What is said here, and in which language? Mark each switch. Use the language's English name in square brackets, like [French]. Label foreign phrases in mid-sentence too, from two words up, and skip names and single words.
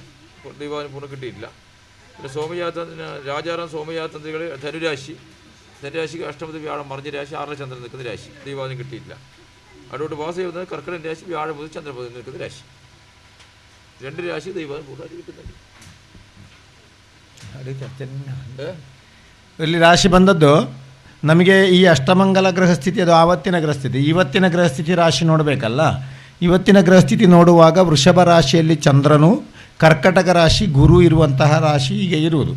[Malayalam] ദൈവാന് പൂർണ്ണം കിട്ടിയിട്ടില്ല. പിന്നെ സോമയാതന്ത്രി രാജാറാം സോമയാതന്ത്രികൾ ധനുരാശിക്ക് അഷ്ടമത് വ്യാഴം മറിഞ്ഞ രാശി 6 ചന്ദ്രൻ നിൽക്കുന്ന രാശി, ദൈവാദിനം കിട്ടിയില്ല. അതോട് വാസയുന്നത് കർക്കിടകൻ രാശി, വ്യാഴം മുതൽ ചന്ദ്രപതി നിൽക്കുന്ന രാശി. 2 രാശി ദൈവാദിനം കൂടുതലായിട്ട് കിട്ടുന്നുണ്ട്. [Kannada] ಇಲ್ಲಿ ರಾಶಿ ಬಂದದ್ದು ನಮಗೆ ಈ ಅಷ್ಟಮಂಗಲ ಗ್ರಹಸ್ಥಿತಿ, ಅದು ಆವತ್ತಿನ ಗ್ರಹಸ್ಥಿತಿ. ಇವತ್ತಿನ ಗ್ರಹಸ್ಥಿತಿ ರಾಶಿ ನೋಡಬೇಕಲ್ಲ. ಇವತ್ತಿನ ಗ್ರಹಸ್ಥಿತಿ ನೋಡುವಾಗ ವೃಷಭ ರಾಶಿಯಲ್ಲಿ ಚಂದ್ರನು, ಕರ್ಕಟಕ ರಾಶಿ ಗುರು ಇರುವಂತಹ ರಾಶಿ ಈಗ ಇರುವುದು.